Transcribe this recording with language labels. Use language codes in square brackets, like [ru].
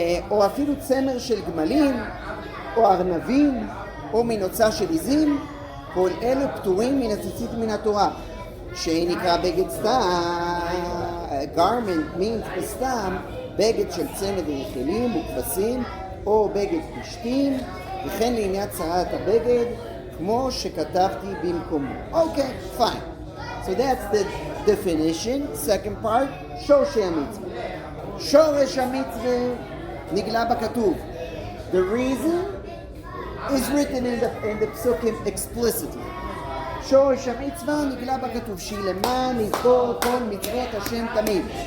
[he] או אפילו צמר של גמלים, או ארנבים, או מנוצה של עזים, כל אלו פטורים מן הציצית מן התורה. שנקרא בגד סתם, [en] garment means [he] בסתם, בגד של צמד ורחלים וכבשים, או בגד פשטים, וכן לעניין צרת הבגד, כמו שכתבתי במקומו. [en] Okay, fine. So that's the definition. Second part, [he] שורשי המצווה. שורש המצווה נגלה בכתוב. [en] The reason is written in the psukim explicitly. [he] שורש המצווה נגלה בכתוב שהיא למען לזכור כל מצוות השם תמיד.